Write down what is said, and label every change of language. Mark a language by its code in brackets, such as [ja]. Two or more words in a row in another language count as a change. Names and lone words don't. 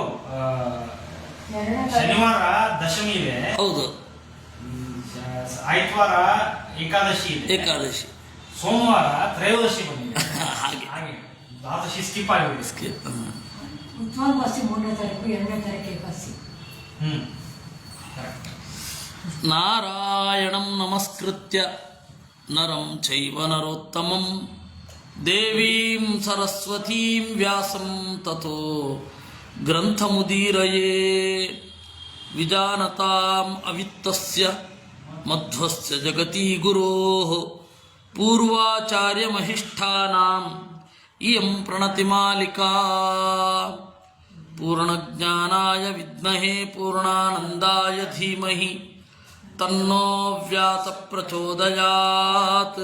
[kn] ಶನಿವಾರ ದಶಮಿ ಇದೆ, ಹೌದು. ಆಯ್ತವಾರ ಏಕಾದಶಿ ಇದೆ, ಏಕಾದಶಿ. ಸೋಮವಾರ ತ್ರಯೋದಶಿ ಬಂದಿದೆ. ಹಾಗೆ ದ್ವಾದಶಿ ಸ್ಕಿಪ್ ಆಗಿದೆ. ಉತ್ವಾದಶಿ 3ನೇ ತಾರೀಕು, 2ನೇ ತಾರೀಕು ಏಕಾದಶಿ. [sa] ನಾರಾಯಣಂ ನಮಸ್ಕೃತ್ಯ ನರಂ ಚೈವ ನರೋತ್ತಮಂ ದೇವೀಂ ಸರಸ್ವತೀಂ ವ್ಯಾಸಂ ತಥೋ ಗ್ರಂಥಮುದೀರಯೇ ವಿಜಾನತಾಂ ಅವಿತ್ತಸ್ಯ ಮಧ್ವಸ್ಯ ಜಗತಿ ಗುರೋಃ ಪೂರ್ವಾಚಾರ್ಯಮಹಿಷ್ಠಾನಾಂ ಇಯಂ ಪ್ರಣತಿಮಾಲಿಕಾ ಪೂರ್ಣಜ್ಞಾನಾಯ ವಿದ್ಮಹೇ ಪೂರ್ಣಾನಂದಾಯ ಧೀಮಹಿ ತನ್ನೋ ವ್ಯಾಸ ಪ್ರಚೋದಯಾತ್.